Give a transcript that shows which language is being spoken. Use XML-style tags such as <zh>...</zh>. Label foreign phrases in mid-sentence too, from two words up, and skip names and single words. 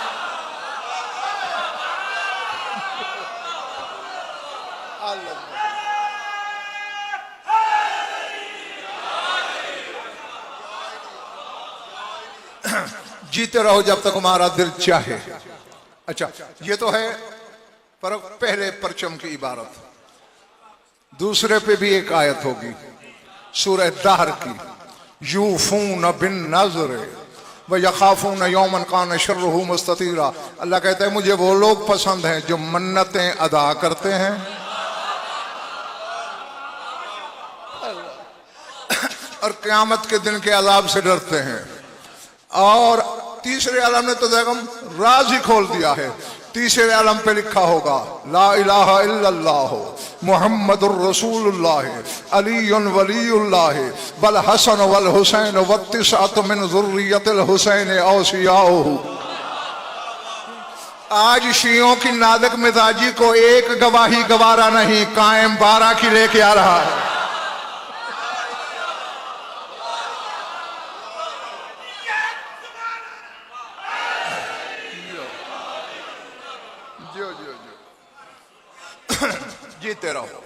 <hi>जीते रहो जब तक हमारा दिल चाहे। अच्छा, ये तो है पर पहले परचम की इबारत। दूसरे पे भी एक आयत होगी सूरह दहर की,</hi> <ar>يوفون بالنذر ويخافون يوما كان شره مستطيرا.</ar> <hi>अल्लाह कहता है मुझे वो लोग पसंद हैं जो मन्नतें अदा करते हैं और क़यामत के दिन के अज़ाब से डरते हैं। और तीसरे आलम ने तो देखम राज ही खोल दिया है। तीसरे आलम पे लिखा होगा</hi> <ar>لا إله إلا الله محمد رسول الله علي ولي الله والحسن والحسين والتسعة من ذرية الحسين أوصياؤه.</ar> <hi>आज शियों की नादक मिजाजी को एक गवाही गवारा नहीं, कायम 12 की लेके आ रहा है। जीते रहो।</hi>